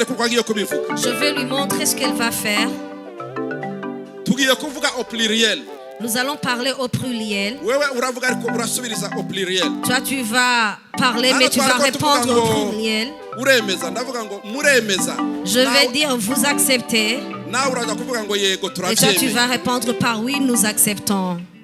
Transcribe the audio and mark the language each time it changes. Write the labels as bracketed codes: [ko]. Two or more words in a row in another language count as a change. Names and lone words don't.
[fr] Je vais lui montrer ce qu'elle va faire. Nous allons parler au pluriel. [rn] wewe uravuga ariko urasubiriza [fr] au pluriel. Toi tu vas parler mais tu vas répondre au pluriel. [rn] Uremeza ndavuga ngo muremeza. [fr] Je vais dire vous acceptez. [rn] Na uraza kuvuga ngo yego turabyemeye. [fr] Et toi tu vas répondre par oui nous acceptons.